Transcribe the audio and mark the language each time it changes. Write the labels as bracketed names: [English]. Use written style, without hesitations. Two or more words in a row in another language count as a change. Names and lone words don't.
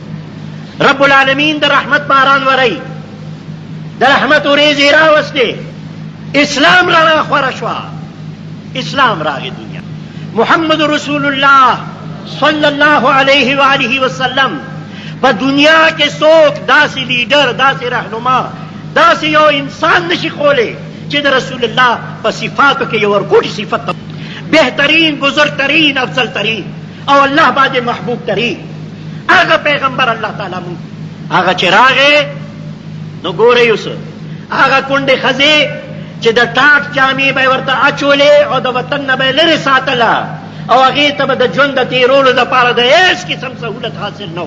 [Arabic] رب العالمین [Pashto] د رحمت باران وری، د رحمت وریځې راوستې، اسلام را خوره شوه، اسلام راغی دنیا. محمد رسول الله [Arabic] صلی الله علیه و آله وسلم [Pashto] په دنیا کې څوک داسې لیډر، داسې رهنما، داسې یو انسان نشي خولی چې د رسول الله په صفاتو کې یو ورکوټي صفت، بهترین، بزرگترین، افضل ترین او الله باندې محبوب ترین هغه پیغمبر الله تعالی مونږ هغه چې راغی. نو ګورئ اوس هغه کونډې ښځې چې د ټاټ جامې به یې ورته اچولې او د وطن نه به یې لرې ساتله او هغې ته به د ژوند د تېرولو دپاره د هېڅ قسم سهولت حاصل نه و.